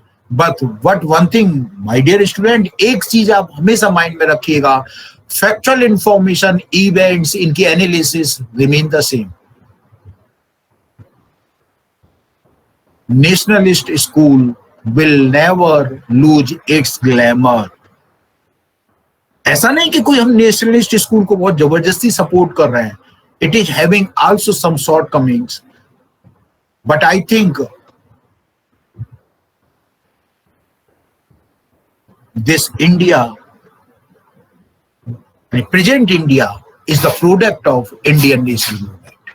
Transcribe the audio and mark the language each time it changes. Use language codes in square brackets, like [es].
[en] But one thing, my dear student, [hi] एक चीज आप हमेशा माइंड में रखिएगा, [en] factual information, events, इनकी analysis remain the same. Nationalist school will never lose its glamour. [hi] ऐसा नहीं कि कोई हम नेशनलिस्ट स्कूल को बहुत जबरदस्ती सपोर्ट कर रहे हैं. [en] It is having also some shortcomings, but I think this India, present India, is the product of Indian national movement.